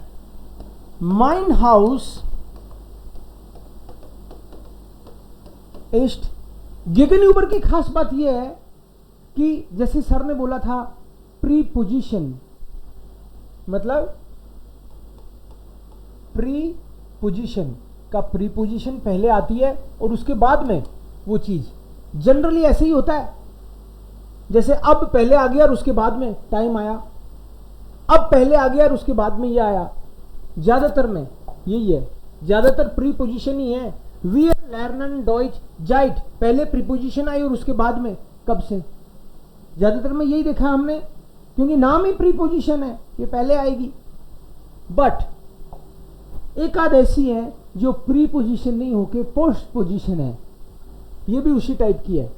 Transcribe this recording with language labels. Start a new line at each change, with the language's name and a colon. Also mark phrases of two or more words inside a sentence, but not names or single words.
German: mein Haus ist gegenüber
Hindi: की खास बात यह है कि जैसे सर ने बोला था प्रीपोजिशन, मतलब प्रीपोजिशन का प्रीपोजिशन पहले आती है और उसके बाद में वो चीज. जनरली ऐसे ही होता है. जैसे अब पहले आ गया और उसके बाद में टाइम आया, अब पहले आ गया और उसके बाद में ये आया. ज्यादातर में यही है, ज्यादातर प्रीपोजिशन ही है.
German: Wir lernen Deutsch seit,
Hindi: पहले प्रीपोजिशन आई और उसके बाद में कब से. ज्यादातर में यही देखा हमने, क्योंकि नाम ही प्रीपोजिशन है, ये पहले आएगी. बट एक आध ऐसी है जो प्रीपोजिशन नहीं होके
English: post position
Hindi: है, ये भी उसी टाइप की है.